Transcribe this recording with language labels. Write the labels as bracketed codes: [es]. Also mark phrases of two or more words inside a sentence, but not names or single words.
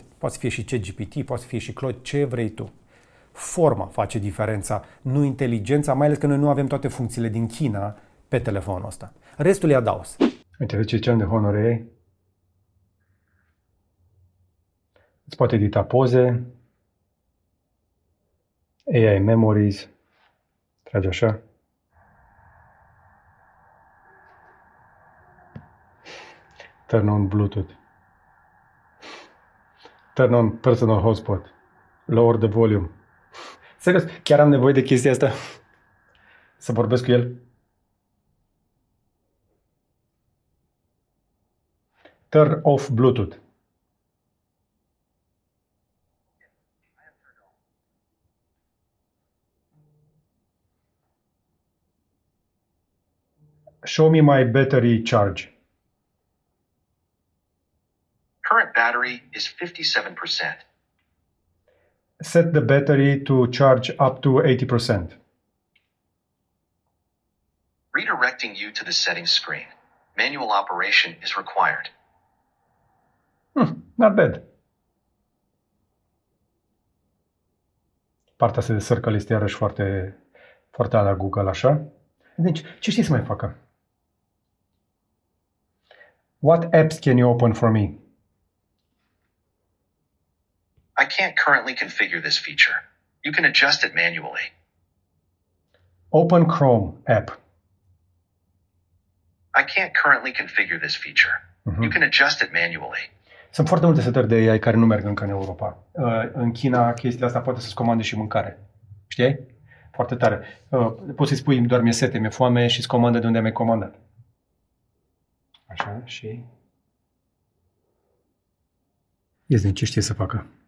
[ro] Poate să fie și ChatGPT, poate să fie și Claude, ce vrei tu. Forma face diferența, nu inteligența, mai ales că noi nu avem toate funcțiile din China pe telefonul ăsta. Restul e adaos. Uite, ce ziceam de Honor AI. Îți poate edita poze, AI Memories, trage așa. [en] Turn on Bluetooth. Turn on Personal Hotspot. Lower the volume. [ro] Serios, chiar am nevoie de chestia asta? Să vorbesc cu el? [en] Turn off Bluetooth. Show me my battery charge. Current battery is 57%. Set the battery to charge up to 80%. Redirecting you to the settings screen. Manual operation is required. Not bad. [ro] Partea asta de circle este iarăși foarte, foarte la Google, așa. Deci, ce știi să mai facă? [en] What apps can you open for me? I can't currently configure this feature. You can adjust it manually. Open Chrome app. I can't currently configure this feature. You can adjust it manually. [ro] Sunt foarte multe setări de AI care nu merg încă în Europa. În China, chestia asta poate să-ți comande și mâncare. Știi? Foarte tare. Poți să-i spui, doar mi-e sete, mi-e foame și îți comandă de unde mi-ai comandat. Așa, și... Ies ce știe să facă.